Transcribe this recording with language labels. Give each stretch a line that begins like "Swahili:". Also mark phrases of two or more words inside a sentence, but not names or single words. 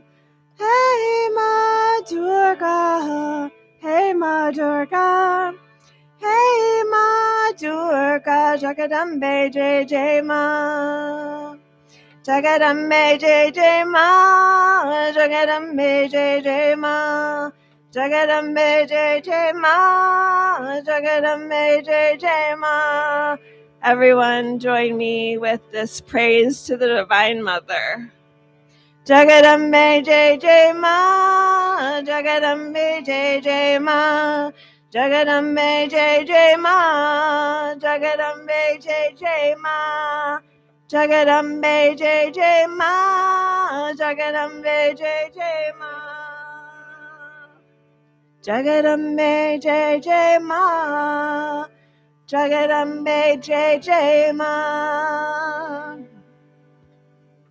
Hindi: हे माँ दुर्गा, हे माँ दुर्गा, हे माँ दुर्गा, जगदम्बे जय जय माँ. जगदम्बे जय जय माँ, जगदम्बे जय जय माँ, जगदम्बे जय जय माँ, जगदम्बे जय जय माँ.
English: Everyone join me with this praise to the Divine Mother.
Hindi: जगदम्बे जय जय माँ, जगदम्बे जय जय माँ, जगदम्बे जय जय माँ, जगदम्बे जय जय माँ, जगदम्बे जय जय माँ, जगदम्बे जय जय माँ, जगदम्बे जय जय माँ, जगदम्बे जय जय माँ.